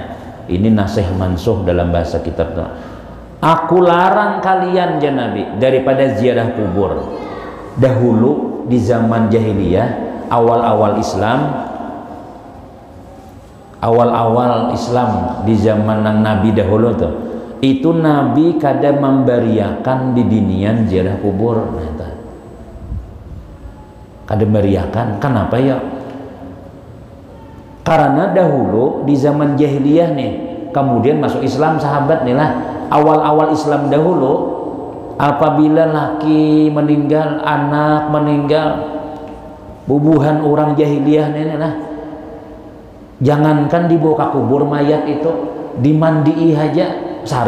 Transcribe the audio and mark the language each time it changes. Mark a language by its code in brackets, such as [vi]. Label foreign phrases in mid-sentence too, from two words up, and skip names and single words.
[id] Ini nasih mansuh dalam bahasa kitab. Aku larang kalian ya Nabi daripada ziarah kubur. Dahulu di zaman jahiliyah, awal-awal Islam di zaman Nabi dahulu tuh, itu Nabi [bjn] kada memberiakan bibinian [id] ziarah kubur. Kada memberiakan, kenapa ya? Karena dahulu di zaman jahiliyah nih, kemudian masuk Islam sahabat nih lah, awal-awal Islam dahulu, apabila laki meninggal, anak meninggal, bubuhan orang jahiliyah nih lah, jangankan dibawa ke kubur mayat itu, dimandii aja sarik.